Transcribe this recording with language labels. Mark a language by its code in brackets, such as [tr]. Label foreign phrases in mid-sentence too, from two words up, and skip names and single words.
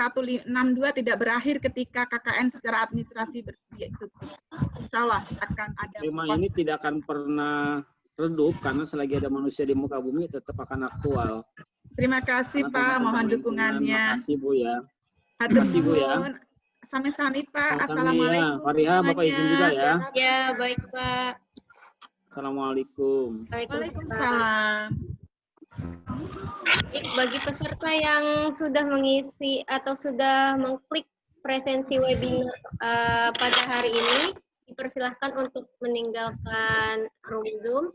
[id] 162 tidak berakhir ketika KKN secara administrasi tutup. [ar] Insya Allah [id] akan ada Tema pos. ini tidak akan pernah redup karena selagi ada manusia di muka bumi tetap akan aktual. Terima kasih Karena Pak, tema mohon tentang dukungannya. lingkungan. Makasih Bu ya. Hatur Terima kasih, Bu, ya. [su] nuhun. Sami-sami Pak. Sami-sami ya. [id] Assalamualaikum. Fariha, Bapak izin juga ya. Ya, baik, Pak. Assalamualaikum. Waalaikumsalam. Bagi peserta yang sudah mengisi atau sudah mengklik presensi webinar pada hari ini, dipersilahkan untuk meninggalkan room Zoom.